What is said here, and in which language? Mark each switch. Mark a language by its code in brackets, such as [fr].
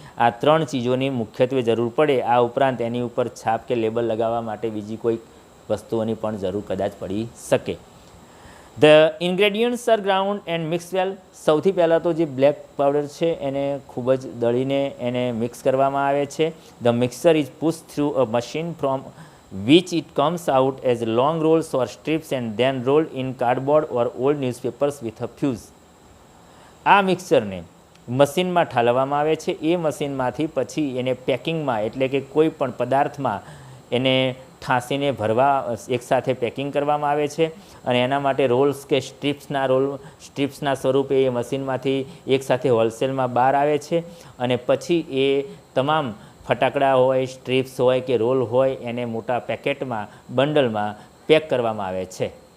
[gu] આ 3 ચીજોની મુખ્યત્વે જરૂર પડે. આ ઉપરાંત એની ઉપર છાપ કે લેબલ લગાવવા માટે બીજી કોઈ વસ્તુઓની પણ જરૂર કદાચ પડી શકે. [en] The ingredients are ground and mix well. [gu] સૌથી પહેલાં તો જે બ્લેક પાવડર છે એને ખૂબ જ દળીને એને મિક્સ કરવામાં આવે છે. [en] The mixer is push through a machine from which it comes out as long rolls or strips and then rolled in cardboard or old newspapers with a fuse. [gu] આ મિક્સરને મશીનમાં ઠાલવવામાં આવે છે. એ મશીનમાંથી પછી એને પેકિંગમાં એટલે કે કોઈ પણ પદાર્થમાં એને ઠાંસીને ભરવા એકસાથે પેકિંગ કરવામાં આવે છે અને એના માટે રોલ્સ કે સ્ટ્રીપ્સના સ્વરૂપે એ મશીનમાંથી એકસાથે હોલસેલમાં બહાર આવે છે અને પછી એ તમામ ફટાકડા હોય, સ્ટ્રીપ્સ હોય કે રોલ હોય એને મોટા પેકેટમાં, બંડલમાં પેક કરવામાં આવે છે.